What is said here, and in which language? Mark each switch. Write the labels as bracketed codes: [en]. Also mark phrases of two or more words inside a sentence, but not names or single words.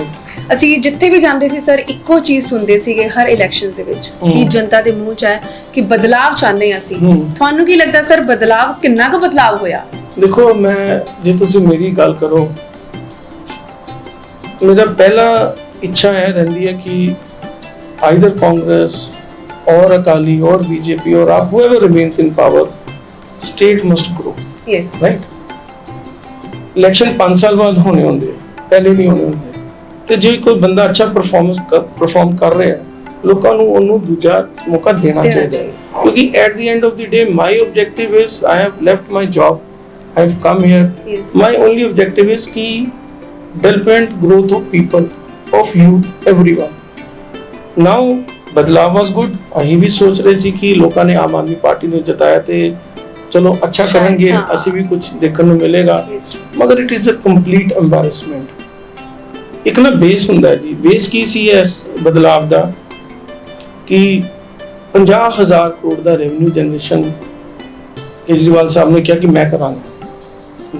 [pa] ਅਸੀਂ ਜਿੱਥੇ ਵੀ ਜਾਂਦੇ ਸੀ ਸਰ, ਇੱਕੋ ਚੀਜ਼ ਸੁਣਦੇ ਸੀਗੇ ਹਰ ਇਲੈਕਸ਼ਨ ਦੇ ਵਿੱਚ ਕਿ ਜਨਤਾ ਦੇ ਮੂੰਹ 'ਚ ਹੈ ਕਿ ਬਦਲਾਵ ਚਾਹੁੰਦੇ ਹਾਂ ਅਸੀਂ। ਤੁਹਾਨੂੰ ਕੀ ਲੱਗਦਾ ਸਰ, ਬਦਲਾਵ ਕਿੰਨਾ ਕੁ ਬਦਲਾਵ ਹੋਇਆ? ਦੇਖੋ, ਮੈਂ ਜੇ ਤੁਸੀਂ ਮੇਰੀ ਗੱਲ ਕਰੋ, ਮੇਰਾ ਪਹਿਲਾ ਇੱਛਾ ਇਹ ਰਹਿੰਦੀ ਹੈ ਕਿ [en] either Congress or Akali or BJP or AAP, whoever remains in power, state must grow, yes [pa] right? Election 5 ਸਾਲ ਬਾਅਦ ਹੋਣੇ ਹੁੰਦੇ ਆ, ਪਹਿਲੇ ਨਹੀਂ ਹੋਣੇ ਹੁੰਦੇ। ਤੇ ਜੇ ਕੋਈ ਬੰਦਾ ਅੱਛਾ ਪਰਫਾਰਮ ਕਰ ਰਿਹਾ ਹੈ, ਲੋਕਾਂ ਨੂੰ ਉਹਨੂੰ ਦੂਜਾ ਮੌਕਾ ਦੇਣਾ ਚਾਹੀਦਾ ਹੈ। ਕਿਉਂਕਿ [en] at the end of the day my objective is, I have left my job, I have come here, yes my only objective is ki development, growth of people, of youth, everyone. Now [pa] ਬਦਲਾਵ [en] was good, [pa] ਅਸੀਂ ਵੀ ਸੋਚ ਰਹੇ ਸੀ ਕਿ ਲੋਕਾਂ ਨੇ ਆਮ ਆਦਮੀ ਪਾਰਟੀ ਨੂੰ ਜਿਤਾਇਆ ਤੇ ਚਲੋ ਅੱਛਾ ਕਰਨਗੇ, ਹਾਂ। ਅਸੀਂ ਵੀ ਕੁਝ ਦੇਖਣ ਨੂੰ ਮਿਲੇਗਾ, [en] yes ਮਗਰ it is a complete embarrassment. [pa] ਇੱਕ ਨਾ ਬੇਸ ਹੁੰਦਾ ਹੈ ਜੀ, ਬੇਸ ਕੀ ਸੀ ਇਸ ਬਦਲਾਵ ਦਾ ਕਿ 50,000 ਕਰੋੜ ਦਾ [en] revenue generation [pa] ਕੇਜਰੀਵਾਲ ਸਾਹਿਬ ਨੇ ਕਿਹਾ ਕਿ ਮੈਂ ਕਰਾਂਗਾ।